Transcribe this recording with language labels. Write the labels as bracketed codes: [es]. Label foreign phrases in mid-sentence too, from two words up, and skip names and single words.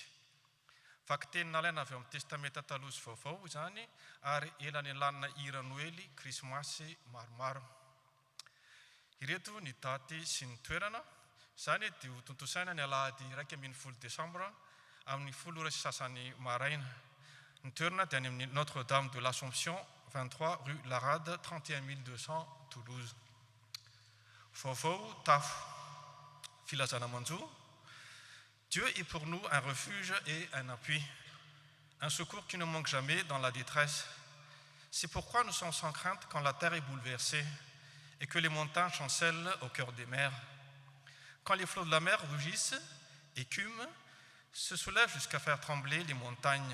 [mg] Vaky teny nalaina avy amin'ny testamenta taloha sy vaovao izany ary elany lanina hira Noely, krismasy maromaro. Ireto ny daty sy ny toerana. Izany dia ho tontosaina ny alahady 1 Desambra amin'ny 10 ora sy sasany maraina. Ny toerana dia any amin'ny Notre-Dame de l'Assomption, 23 rue Larade, 31 200 Toulouse. Vaovao tafo filazana manjo. [fr] Dieu est pour nous un refuge et un appui, un secours qui ne manque jamais dans la détresse. C'est pourquoi nous sommes sans crainte quand la terre est bouleversée et que les montagnes chancellent au cœur des mers. Quand les flots de la mer rugissent, écument, se soulèvent jusqu'à faire trembler les montagnes.